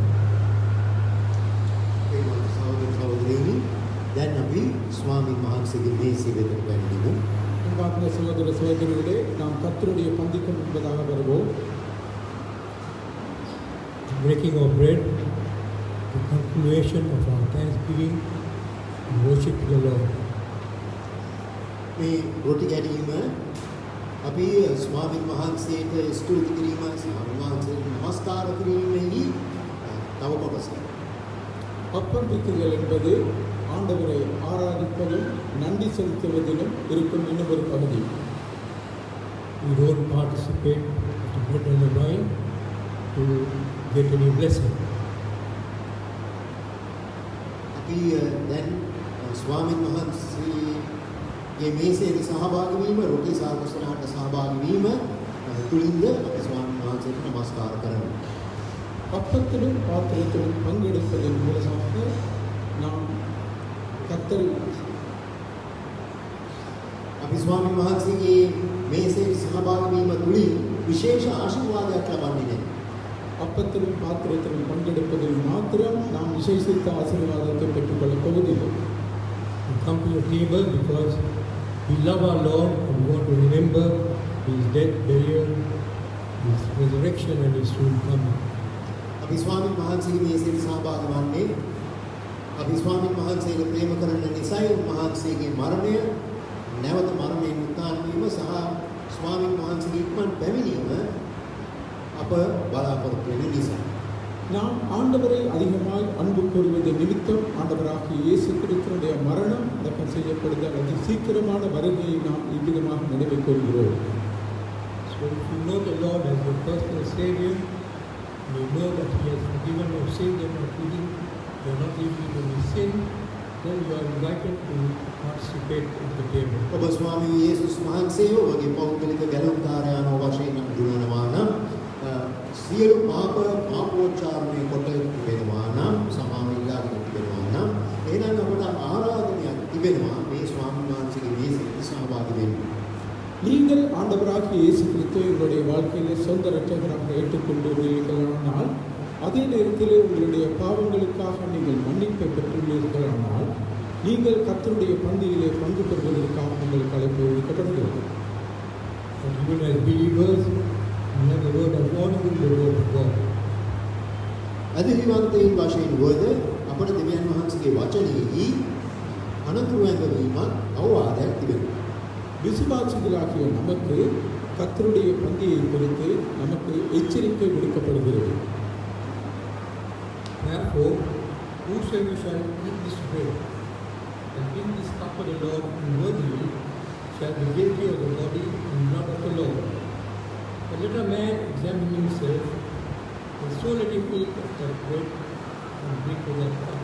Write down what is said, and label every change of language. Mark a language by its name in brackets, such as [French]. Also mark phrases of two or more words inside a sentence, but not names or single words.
[Sinhala] සහෝදර සහෝදරියනි දැන් අපි ස්වාමීන් වහන්සේගේ මේසෙ වෙතට පැමිණෙමු. [Tamil] அன்பார்ந்த சகோதர சகோதரிகளே, நாம் கர்த்தருடைய பந்திக்கு முன்பதாக வருவோம். [English] The breaking of bread, the continuation of our thanksgiving and worship to the Lord. [Sinhala] මේ රොටි කැඩීම අපි ස්වාමීන් වහන්සේට ස්තුති කිරීම ස්වාමීන් වහන්සේට නමස්කාර කිරීමෙහි තව කොටසක්. [Tamil] அப்பம் பிக்குதல் என்பது ஆண்டவரை ஆராதிப்பதும் நன்றி செலுத்துவதிலும் இருக்கும் இன்னும் ஒரு பகுதி. [English] We don't participate to bread and the wine to get any blessing. [Sinhala] අපි දැන් ස්වාමීන් වහන්සේගේ මේසේට සහභාගී වීම රොටි සාකච්ඡාවට සහභාගී වීම තුලින්ද අපි ස්වාමීන් වහන්සේට නමස්කාර කරනවා. [Tamil] அப்பத்திலும் பாத்திரத்திலும் பங்கெடுப்பதன் மூலமாக நாம் கர்த்தரை [Sinhala] අපි ස්වාමීන් වහන්සේගේ මේසේට සහභාගී වීම තුලින් විශේෂ ආශිර්වාදයක් ලබන්නේ නැහැ. [Tamil] அப்பத்திலும் பாத்திரத்திலும் பங்கெடுப்பதில் மாத்திரம் நாம் விசேஷித்த ஆசீர்வாதத்தை பெற்றுக்கொள்ளப் போவதில்லை. [English] We come to the table because we love our Lord and we want to remember His death, burial, His resurrection and His soon coming. [Sinhala] අපි ස්වාමීන් වහන්සේගේ මේසේට සහභාගී වන්නේ අපි ස්වාමීන් වහන්සේට ප්‍රේම කරන නිසායි උන්වහන්සේගේ මරණය නැවත මරණයෙන් උත්ථාන වීම සහ ස්වාමීන් වහන්සේගේ ඉක්මන් පැමිණීම අප බලාපොරොත්තු වෙන නිසා. [Tamil] நாம் ஆண்டவரை அதிகமாய் அன்பு கூறுவதன் நிமித்தம் ஆண்டவராகிய இயேசு கிறிஸ்துவினுடைய மரணம் அடக்கம் செய்யப்படுதல் அதி சீக்கிரமான வருகையை நாம் இவ்விதமாக நினைவில் கொள்கிறோம். [English] So if you know the Lord as your personal Savior, you know that He has forgiven your sins and not living, you are not living in any sin, then you are invited to participate at the table. [Sinhala] ඔබ ස්වාමී යේසුස් වහන්සේව ඔබගේ පෞද්ගලික ගැලවුම්කාරයාණෝ වශයෙන් හඳුනනවා නම් සියලු පාපෝච්චාරණය කොට තිබෙනවා නම් සමාවිල්ලාගෙන තිබෙනවා නම් එහෙනම් අපට ආරාධනයක් තිබෙනවා මේ ස්වාමීන් වහන්සේගේ මේසෙට සහභාගී වෙන්න. [Tamil] நீங்கள் ஆண்டவராகிய இயேசு கிறிஸ்துவை உங்களுடைய வாழ்க்கையிலே சொந்த இரட்சகராக ஏற்றுக்கொண்டுள்ளீர்களானால் அதே நேரத்திலே உங்களுடைய பாவங்களுக்காக நீங்கள் மன்னிப்பை பெற்றுள்ளீர்களானால் நீங்கள் கர்த்தருடைய பந்தியிலே பங்கு பெறுவதற்காக உங்களுக்கு அழைப்பு விடுக்கப்படுகிறது. [English] And even as believers, we have the word of warning in the word of God. [Sinhala] අධිවිවන්තයින් වශයෙන් වද අපට දෙවියන් වහන්සේගේ වචනයෙහි අනතුරු ඇඟවීමක් අවවාදයක් තිබෙනවා. [Tamil] விசுவாசிகளாகிய நமக்கு கர்த்தருடைய பந்தியை குறித்து நமக்கு எச்சரிக்கை விடுக்கப்படுகிறது. [English] Therefore, whosoever shall eat this bread and drink this cup of the Lord unworthily shall be guilty of the body and blood of the Lord. But let a man examine himself, and so let him eat of that bread and drink of that cup.